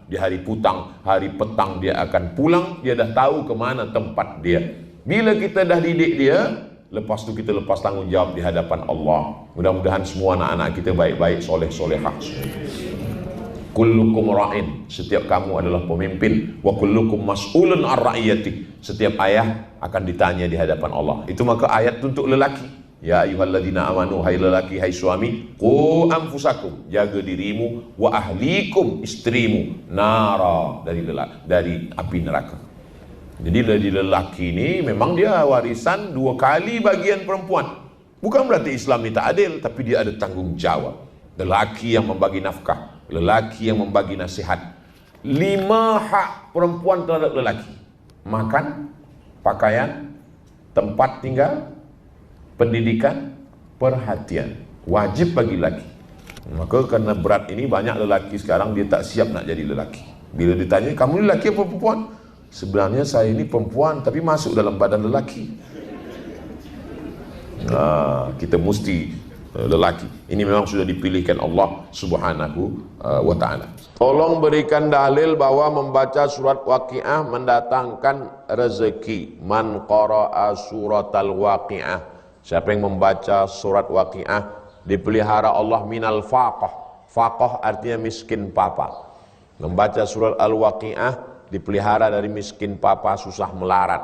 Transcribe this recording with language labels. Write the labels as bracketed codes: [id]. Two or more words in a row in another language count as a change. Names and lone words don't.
[ms] Di hari petang dia akan pulang, dia dah tahu ke mana tempat dia. Bila kita dah didik dia, lepas tu kita lepas tanggungjawab di hadapan Allah. Mudah-mudahan semua anak-anak kita baik-baik, soleh-solehah. [ar] كلكم راع, [ms] setiap kamu adalah pemimpin. [ar] وكلكم مسؤول الرعية, [ms] setiap ayah akan ditanya di hadapan Allah. Itu maka ayat untuk lelaki. [ar] يا أيها الذين آمنوا, [ms] hai lelaki, hai suami, [ar] قوا أنفسكم, [ms] jaga dirimu, [ar] وأهليكم, [ms] istrimu, nara, dari api neraka. Jadi dari lelaki ini memang dia warisan 2 kali bagian perempuan. Bukan berarti Islam ini tak adil, tapi dia ada tanggung jawab. Lelaki yang membagi nafkah, lelaki yang membagi nasihat. 5 hak perempuan terhadap lelaki: makan, pakaian, tempat tinggal, pendidikan, perhatian. Wajib bagi lelaki. Maka karena berat ini banyak lelaki sekarang dia tak siap nak jadi lelaki. Bila ditanya, kamu lelaki apa perempuan? Sebenarnya saya ini perempuan tapi masuk dalam badan lelaki. Kita mesti lelaki. Ini memang sudah dipilihkan Allah Subhanahu wa ta'ala. [id] Tolong berikan dalil bahwa membaca surat Waqiah mendatangkan rezeki. [ar] من قرأ سورة الواقعة, [id] siapa yang membaca surat Waqiah dipelihara Allah [ar] من الفاقة. [id] Faqah artinya miskin papa. Membaca surat Al-Waqiah dipelihara dari miskin papa, susah melarat.